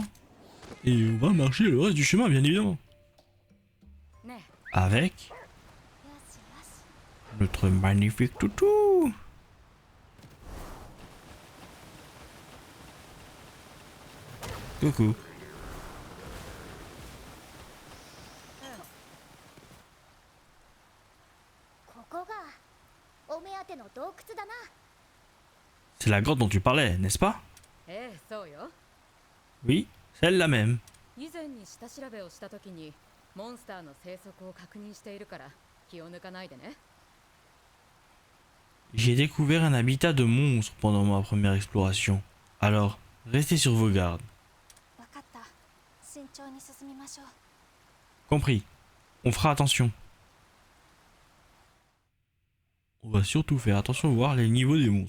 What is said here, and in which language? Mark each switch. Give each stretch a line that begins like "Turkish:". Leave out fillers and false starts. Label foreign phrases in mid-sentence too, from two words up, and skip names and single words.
French: Et on va marcher le reste du chemin, bien évidemment.
Japanese: ね
French: Avec
Japanese: よしよし。
French: notre magnifique toutou. Coucou.
Japanese: ここがお目当ての洞窟だな。
French: C'est la grotte dont tu parlais, n'est-ce pas?
Japanese: ええ、そうよ。
French: Oui, celle-là même.
Japanese: 以前に下調べをした時にモンスターの生息を確認しているから気を抜かないでね。
French: J'ai découvert un habitat de monstres pendant ma première exploration. Alors, restez sur vos gardes.
Japanese: わかった。慎重に進みましょう。
French: Compris. On fera attention. On va surtout faire attention à voir les niveaux des monstres.